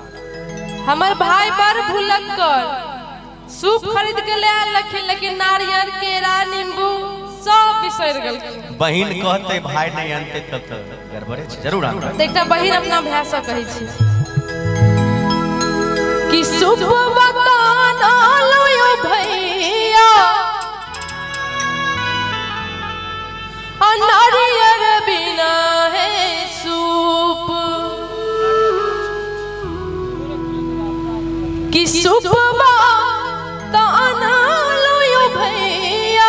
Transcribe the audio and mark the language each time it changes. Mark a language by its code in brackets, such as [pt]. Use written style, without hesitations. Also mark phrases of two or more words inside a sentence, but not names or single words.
[mai] हमार भाई बड़ भुलक्कड़, सूप खरीद के ले आल लखिन, लेकिन नारियल केरा नींबू सब बिसर गेल। बहन कहते भाई नहीं आनते तब तो गड़बड़े छै, जरूर आनबै। देखता बहन अपना भाई से कहै छी कि सूप बताना लो यो भैया, नारियल बिना है सूप, कि सूप बताना लो यो भैया।